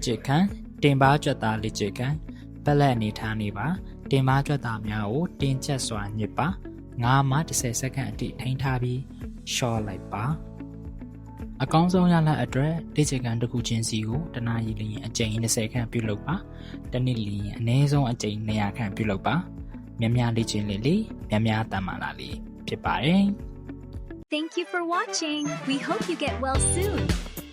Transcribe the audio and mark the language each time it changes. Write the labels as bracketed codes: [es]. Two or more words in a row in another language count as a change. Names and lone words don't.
[my] ကျင့်ခန်းတင်ပါကြွက်သားလေ့ကျင့်ခန်းပတ်လက်အနေထားနေပါတင်ပါကြွက်သားများကိုတင်းကျပ်စွာညှစ်ပါ9မှ10စက္ကန့်အထိထိန်းထားပြီးလျှော့လိုက်ပါအကောင်းဆုံးရလဒ်အတွက်လေ့ကျင့်ခန်းတစ်ခုချင်းစီကိုတနာရီလျင်အကြိမ်20ခန့်ပြုလုပ်ပါတစ်နေ့လျင်အနည်းဆုံးအကြိမ်200ခန့်ပြုလုပ်ပါများများလေ့ကျင့်လေများများတတ်မှလာလေဖြစ်ပါတယ် [en] Thank you for watching. We hope you get well soon.